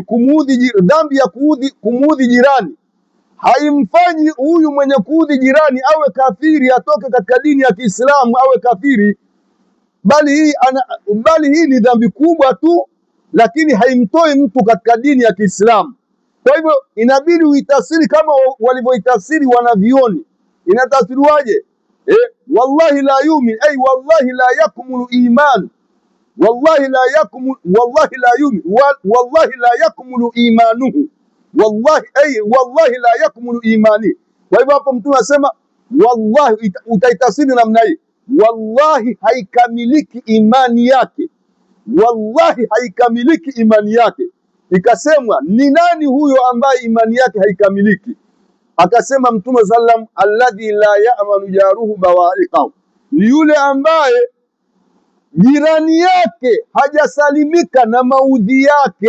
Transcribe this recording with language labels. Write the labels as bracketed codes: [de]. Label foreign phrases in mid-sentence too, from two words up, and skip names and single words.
[sw] Dhambi ya kumuudhi jirani haimfanyi huyu mwenye kuudhi jirani awe kafiri, atoke katika dini ya Kiislamu awe kafiri, bali hii ni dhambi kubwa tu, lakini haimtoi mtu katika dini ya Kiislamu. Kwa hivyo inabidi uitafsiri kama walivyoitafsiri wanavioni. Inatafsiriwaje? [ar] والله لا يؤمن، أي والله لا يكمل إيمان، والله لا يكمل، والله لا يؤمن، والله لا يكمل إيمانه، والله أي والله لا يكمل إيماني. [sw] Kwa hivyo hapo Mtume anasema wallahi, utaitafsiri namna hii, wallahi haikamiliki imani yake, wallahi haikamiliki imani yake. Ikasemwa ni nani huyo ambaye imani yake haikamiliki? Akasema Mtume sallam [ar] الذي لا يأمن جاره بوائقه, [sw] ni yule ambaye jirani yake hajasalimika na maudhi yake.